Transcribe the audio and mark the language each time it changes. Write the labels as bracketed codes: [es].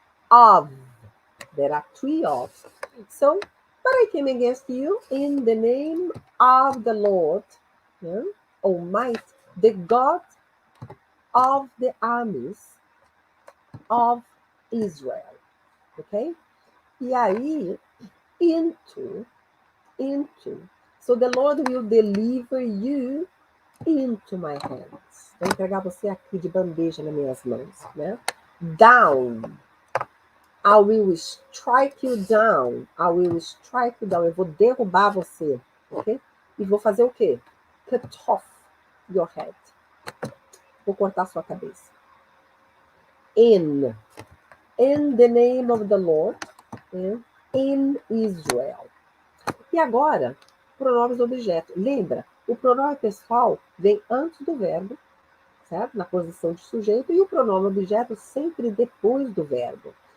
[en] Of. There are three of. So, but I came against you in the name of the Lord, yeah, Almighty, the God of the armies of Israel. Ok? [pt] E aí, [en] into. So the Lord will deliver you into my hands. [pt] Vou entregar você aqui de bandeja nas minhas mãos, né? [en] Down. I will strike you down. I will strike you down. [pt] Eu vou derrubar você, ok? E vou fazer o quê? [en] Cut off your head. [pt] Vou cortar sua cabeça. [en] In the name of the Lord, in Israel. [pt] E agora, pronomes do objeto. Lembra, o pronome pessoal vem antes do verbo, certo? Na posição de sujeito, e o pronome objeto sempre depois do verbo.